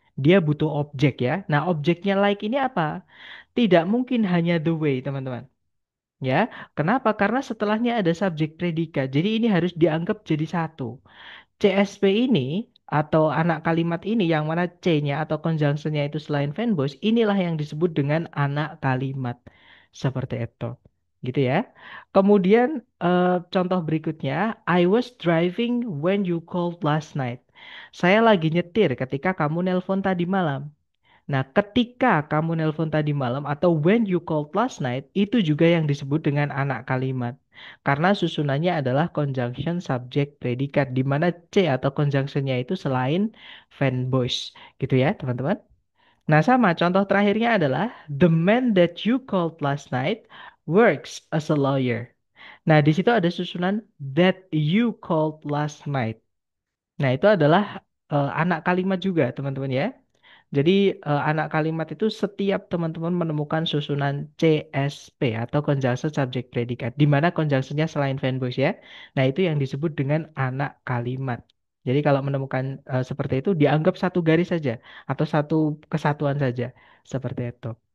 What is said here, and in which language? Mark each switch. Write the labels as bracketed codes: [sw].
[id] Dia butuh objek ya. Nah, objeknya like ini apa? Tidak mungkin hanya the way, teman-teman. Ya, kenapa? Karena setelahnya ada subjek predikat. Jadi ini harus dianggap jadi satu. CSP ini atau anak kalimat ini yang mana C-nya atau conjunction-nya itu selain fanboys, inilah yang disebut dengan anak kalimat. Seperti itu. Gitu ya. Kemudian contoh berikutnya, [en] I was driving when you called last night. [id] Saya lagi nyetir ketika kamu nelpon tadi malam. Nah, ketika kamu nelpon tadi malam atau [en] when you called last night, [id] itu juga yang disebut dengan anak kalimat. Karena susunannya adalah conjunction subject predikat, di mana C atau conjunctionnya itu selain fan voice. Gitu ya, teman-teman. Nah, sama contoh terakhirnya adalah [en] the man that you called last night works as a lawyer. [id] Nah, di situ ada susunan [en] that you called last night. [id] Nah, itu adalah anak kalimat juga, teman-teman ya. Jadi anak kalimat itu setiap teman-teman menemukan susunan CSP atau conjunction subject predikat, di mana conjunctionnya selain fan voice ya. Nah, itu yang disebut dengan anak kalimat. Jadi kalau menemukan seperti itu dianggap satu garis saja atau satu kesatuan saja seperti itu.